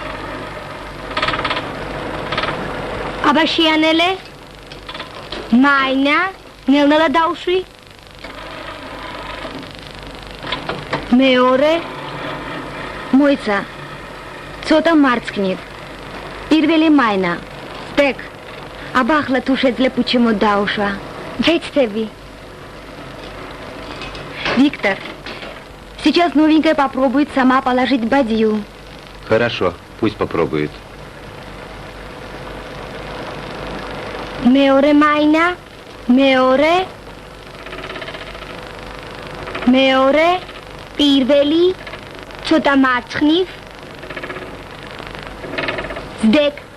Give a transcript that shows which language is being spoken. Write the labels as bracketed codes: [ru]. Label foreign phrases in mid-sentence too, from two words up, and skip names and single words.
[ka] აბაშიანელე, მაინა, ნელ-ნელა დაუშვი. მეორე, მოიცა, ცოტა მარცხნივ. პირველი მაინა, სტეკ. აბა ახლა თუ შეძლებ უჩემო დაუშვა. ვეცდები. [ru] Виктор, сейчас новенькая попробует сама положить бадью. Хорошо, пусть попробует. [ka] მეორე მაინა, მეორე, პირველი, ცოტა მარცხნივ. ზდეკ.